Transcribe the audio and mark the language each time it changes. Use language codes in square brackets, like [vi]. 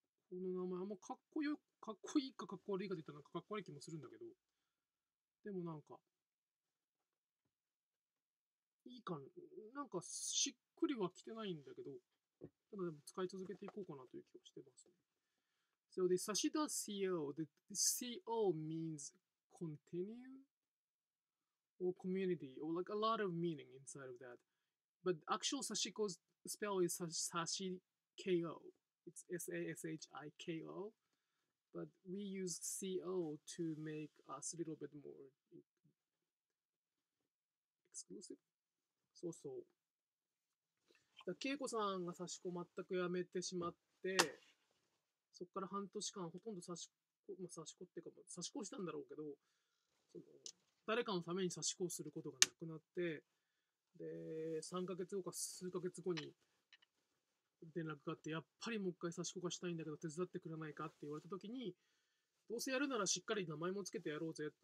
[ja] この名前あんまかっこいいかかっこ悪いかって言ったらなんかかっこ悪い気もするんだけど、でもなんか、いいかなんかしっくりはきてないんだけど、ただでも使い続けていこうかなという気がしてますね。 [en] So the Sashi.co, the CO means continue or community or like a lot of meaning inside of that. But actual Sashiko's spell is Sashiko. It's Sashiko. But we use CO to make us a little bit more exclusive. [ja] そうそう。恵子さんが刺し子全くやめてしまって、そこから半年間ほとんど刺し子、刺し子っていうか、刺し子したんだろうけど、その誰かのために刺し子をすることがなくなって、で、3ヶ月後か数ヶ月後に連絡があって、やっぱりもう一回刺し子がしたいんだけど手伝ってくれないかって言われた時に、どうせやるならしっかり名前もつけてやろうぜ。